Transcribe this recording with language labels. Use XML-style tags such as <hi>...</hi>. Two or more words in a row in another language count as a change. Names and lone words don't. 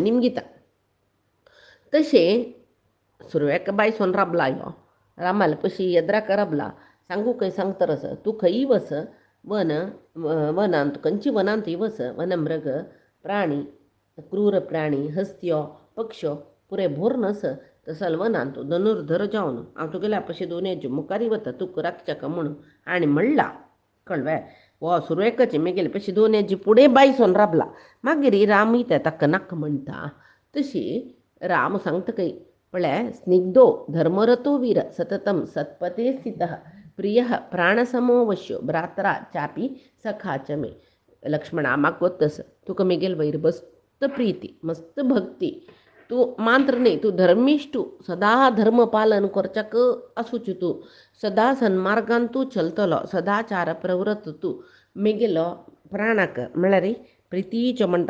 <kok>निमगिता तशें सुरवेक बायसोन राबला यो रामाले पशी येद्राक राबला सांगू खंय सांगतरस तूं खंयी वस वनांत खंयची वनांत वस वनमृग प्राणी क्रूर प्राणी हस्त्यो पक्ष्यो पुरे भोर नस तसल वनांत धनुर्धर जावन हांव तुगेल्या पशी दोनयाची मुखारी वता तुका रक्षक म्हणून आनी म्हणला कळवे वो सुरवेकाचे मेगेले पशी दोनयाची फुडें बायसोन राबला मागीर राम ते ताका नाका म्हणटा तशी राम सांगता खंय पळय</kok> <sa>स्निग्धो धर्मरतो वीर सततम सत्पथे स्थितः प्रियः प्राणसमो वश्यो भ्रात्रा चापी सखा च मे</sa> <kok>लक्ष्मणा म्हाका गोत्तस तुका मेगेल वयर मस्त प्रिती मस्त भक्ती तू मात्र नाही, तू धर्मिष्ठू सदा धर्म पालन करच्याक असूच तू सदा सन्मार्गान तू चलतलो सदाचार प्रवृत्त तू मेगेलो प्राणाक म्हळ्यार प्रितीचे म्हणटा</kok>